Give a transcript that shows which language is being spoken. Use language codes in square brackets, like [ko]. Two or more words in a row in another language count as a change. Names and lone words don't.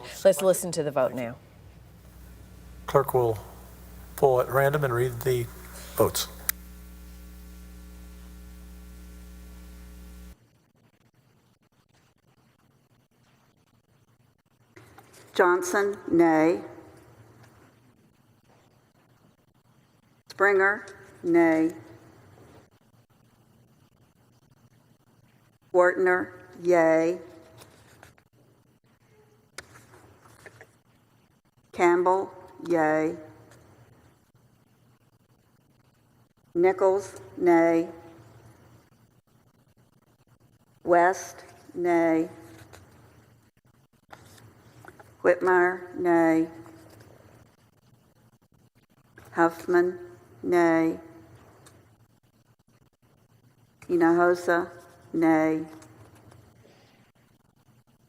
[en] Let's listen to the vote now. Clerk will pull at random and read the votes. Johnson, nay. Springer, nay. Wertner, yay. Campbell, yay. Nichols, nay. West, nay. Whitmire, nay. Huffman, nay. Hinojosa, nay.